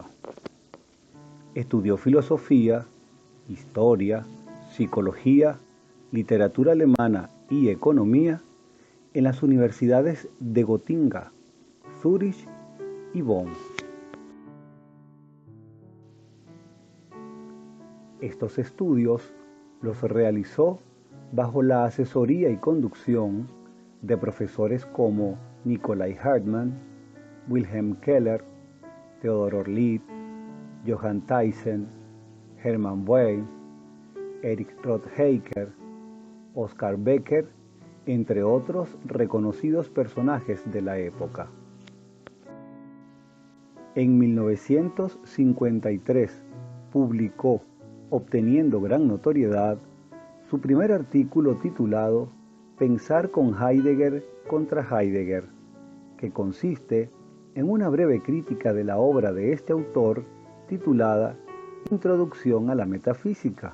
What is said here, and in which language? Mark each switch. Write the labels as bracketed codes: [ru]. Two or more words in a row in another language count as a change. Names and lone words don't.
[es] Estudió filosofía, historia, psicología, literatura alemana y economía en las universidades de Gotinga, Zúrich y Bonn. Estos estudios los realizó bajo la asesoría y conducción de profesores como Nikolai Hartmann, Wilhelm Keller, Theodor Orlid, Johann Thyssen, Hermann Weyl, Erich Rothhecker, Oskar Becker, entre otros reconocidos personajes de la época. En 1953 publicó, obteniendo gran notoriedad, su primer artículo titulado Pensar con Heidegger contra Heidegger, que consiste en una breve crítica de la obra de este autor titulada Introducción a la Metafísica.